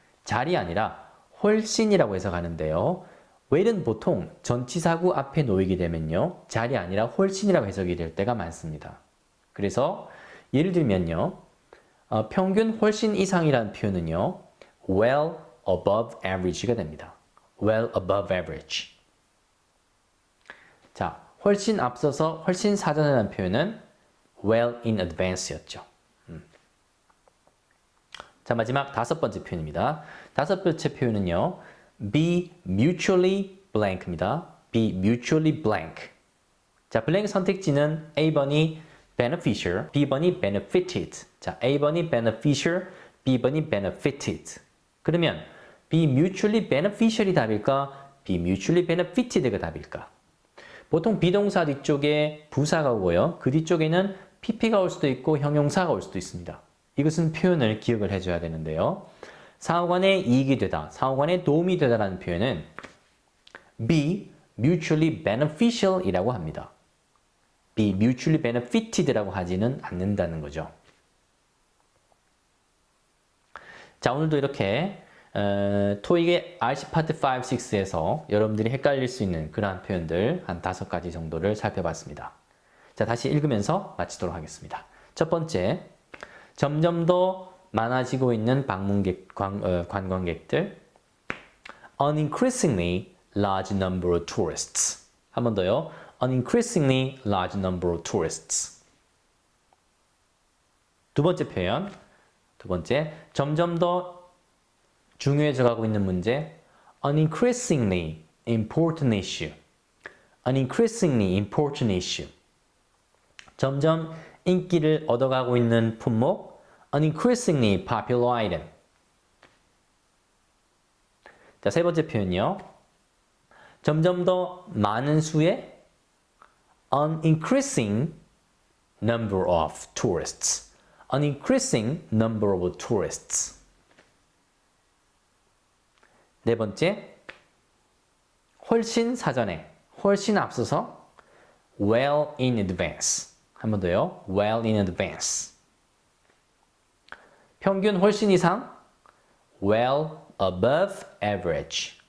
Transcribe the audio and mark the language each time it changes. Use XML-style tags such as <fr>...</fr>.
<ko>잘이 아니라 훨씬이라고 해석하는데요. well은 보통 전치사구 앞에 놓이게 되면요. 잘이 아니라 훨씬이라고 해석이 될 때가 많습니다. 그래서 예를 들면요. 평균 훨씬 이상이라는 표현은요.</ko> <en>well above average가 됩니다. well above average.</en> <ko>자, 훨씬 앞서서 훨씬 사전이라는 표현은</ko> <en>well in advance</en> <ko>였죠. 자, 마지막 다섯 번째 표현입니다. 다섯 번째 표현은요.</ko> <en>be mutually blank입니다. be mutually blank.</en> <ko>자, blank 선택지는 A번이 beneficial, B번이 benefited. 자, A번이 beneficial, B번이 benefited.</ko> <en>그러면 be mutually beneficial이 답일까? be mutually benefited가 답일까?</en> <ko>보통 비동사 뒤쪽에 부사가 오고요. 그 뒤쪽에는 PP가 올 수도 있고 형용사가 올 수도 있습니다. 이것은 표현을 기억을 해줘야 되는데요. 상호간에 이익이 되다, 상호간에 도움이 되다라는 표현은</ko> <en>be mutually beneficial</en> <ko>이라고 합니다.</ko> <en>be mutually benefited</en> <ko>라고 하지는 않는다는 거죠. 자, 오늘도 이렇게 토익의 RC 파트 5, 6에서 여러분들이 헷갈릴 수 있는 그러한 표현들 한 5가지 정도를 살펴봤습니다. 자, 다시 읽으면서 마치도록 하겠습니다. 첫 번째, 점점 더 많아지고 있는 관광객들.</ko> <en>An increasingly large number of tourists.</en> <ko>한 번 더요.</ko> <en>An increasingly large number of tourists.</en> <ko>두 번째 표현. 두 번째, 점점 더 중요해져 가고 있는 문제.</ko> <en>An increasingly important issue. An increasingly important issue.</en> <ko>점점 인기를 얻어가고 있는 품목.</ko> <en>An increasingly popular item.</en> <ko>자, 세 번째 표현이요. 점점 더 많은 수의</ko> <en>an increasing number of tourists. An increasing number of tourists.</en> <ko>네 번째, 훨씬 사전에, 훨씬 앞서서</ko> <en>well in advance.</en> <ko>한 번 더요.</ko> <en>well in advance.</en> <ko>평균 훨씬 이상</ko> <en>well above average.</en>